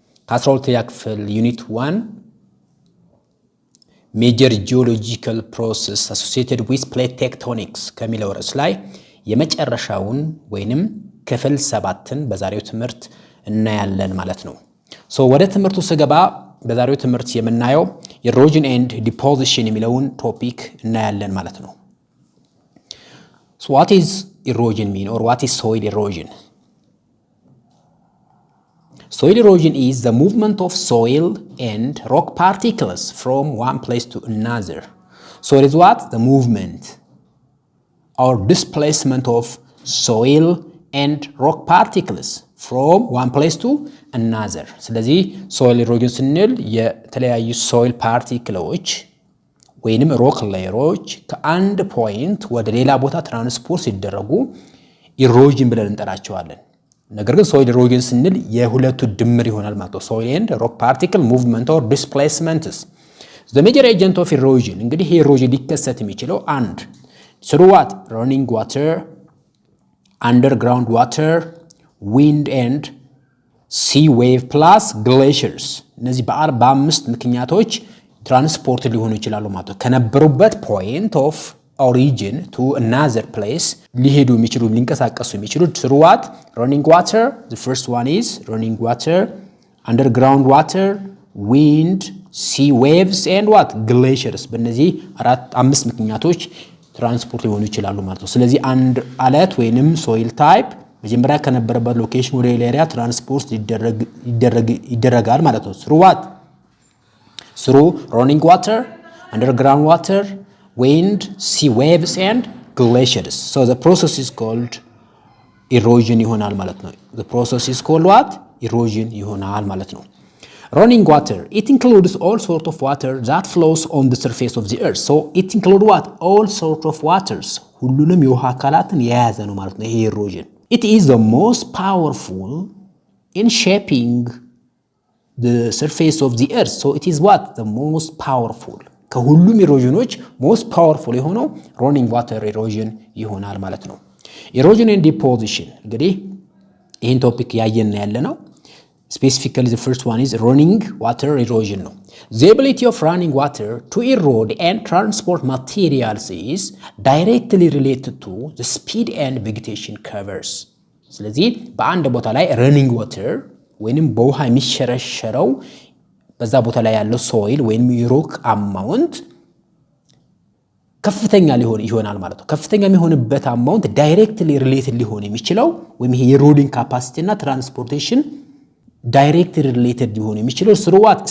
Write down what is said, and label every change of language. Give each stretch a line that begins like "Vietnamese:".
Amharic: ከ12ኛ ክፍል ዩኒት 1 ሜጀር ጂኦሎጂካል ፕሮሰስ አሶሲኤትድ ዊዝ ፕሌት ቴክቶኒክስ ከሚለው ርዕስ ላይ የመጨረሻውን ወይንም ክፍል 7ን በዛሬው ትምህርት እናያለን ማለት ነው። ወደ ትምህርቱ ስገባ በዛሬው ትምህርት የምናየው erosion and deposition የሚለውን ቶፒክ እናያለን ማለት ነው።
English: So what is erosion mean or what is soil erosion? Soil erosion is the movement of soil and rock particles from one place to another. So it is what? The movement or displacement of soil and rock particles from one place to another.
Amharic: ስለዚህ soil erosion ስንል የተለያዩ soil particles ወይንም rock layers ከአንድ ፖይንት ወደ ሌላ ቦታ ትራንስፖርት ሲደረጉ erosion ብለን እንጠራቸዋለን። ነገር ግን soil erosion ስንል የሁለቱ ድምር ይሆናል ማለት ነው።
English: soil and rock particle movement or displacements. The major agent of erosion
Amharic: እንግዲህ ይሄ erosion ሊከሰት የሚችለው አንድ
English: through what? Running water, underground water, wind and sea wave plus glaciers.
Amharic: እነዚህ በአምስት ምክንያቶች ትራንስፖርት ሊሆኑ ይችላሉ ማለት ነው። ከነበሩበት
English: point of origin to another place
Amharic: ሊሄዱ የሚችሉ ሊንቀሳቀሱ የሚችሉ
English: through what? Running water. The first one is running water, underground water, wind, sea waves and what? Glaciers.
Amharic: በእነዚህ አምስት ምክንያቶች ትራንስፖርት ሊሆኑ ይችላሉ ማለት ነው። ስለዚህ አንድ አለት ወይንም ሶይል ታይፕ መጀመሪያ ከነበረበት ሎኬሽን ወደ ሌላ ኤሪያ ትራንስፖርት ይደረጋል ማለት ነው።
English: through what? through running water, underground water, wind, sea waves and glaciers. So the process is called erosion
Amharic: ይሆናል ማለት ነው።
English: The process is called what? erosion
Amharic: ይሆናል ማለት ነው።
English: Running water, it includes all sort of water that flows on the surface of the earth. So it includes what? All sort of waters.
Amharic: ሁሉንም የውሃ አካላትን የያዘ ነው ማለት ነው ይሄ erosion.
English: It is the most powerful in shaping the surface of the earth. So it is what? The most powerful.
Amharic: ከሁሉም erosionዎች
English: most powerful
Amharic: የሆነው
English: running water erosion
Amharic: ይሆናል ማለት ነው።
English: Erosion and deposition
Amharic: እንግዲህ ይህን ቶፒክ ያየን ያለ ነው።
English: Specifically, the first one is running water erosion. The ability of running water to erode and transport materials is directly related to the speed and vegetation covers.
Amharic: ስለዚህ በአንድ ቦታ ላይ running water ወይንም በውሃ የሚሸረሸረው በዛ ቦታ ላይ ያለው soil ወይንም የሮክ አማውንት ከፍተኛ ይሆናል ማለት ነው። ከፍተኛ የሚሆንበት አማውንት
English: directly related
Amharic: ሊሆን የሚችለው ወይም ይሄ eroding capacity እና transportation directly related ሊሆኑ የሚችለው
English: through what?